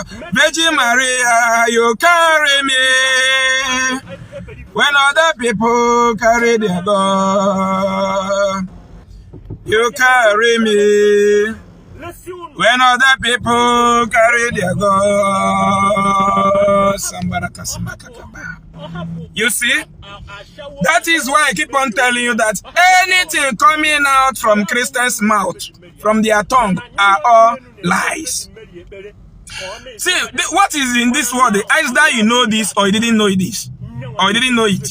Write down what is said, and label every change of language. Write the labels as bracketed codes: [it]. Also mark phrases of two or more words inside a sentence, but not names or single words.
[en] Virgin Maria, you carry me when other people carry their God. You carry me when other people carry their God. You see, that is why I keep on telling you that anything coming out from Christians' mouth, from their tongue, are all lies. See, what is in this world? Either you know this or you didn't know this, or you didn't know it.